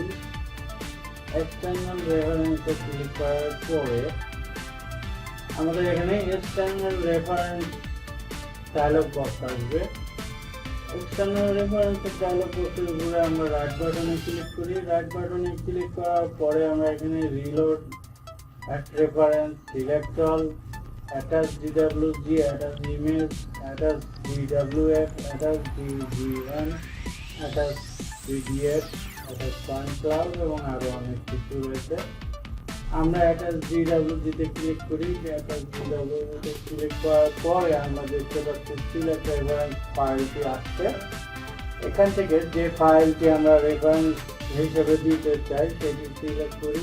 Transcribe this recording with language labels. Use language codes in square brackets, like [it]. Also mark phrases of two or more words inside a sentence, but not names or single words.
[en] external reference click [bn] করার পরে আমাদের এখানে [en] external reference dialog box [bn] আসবে। [en] external reference dialog box [bn] উপরে আমরা [en] right button click [bn] করি। [en] right button click [bn] করার পরে আমরা এখানে [en] reload, add reference, select all, attach DWG, attach image, attach DWF, attach DGN, attach PDF, attach point cloud [bn] এবং আরো অনেক কিছু রয়েছে। আমরা [en] attach DWG [bn] তে ক্লিক করি। [en] attach DWG [bn] তে ক্লিক করার পরে আমরা দেখতে পাচ্ছি [en] select reference file [bn] আসছে। এখান থেকে যে ফাইলটি আমরা রেফারেন্স হিসেবে দিতে চাই সেটি সিলেক্ট করি।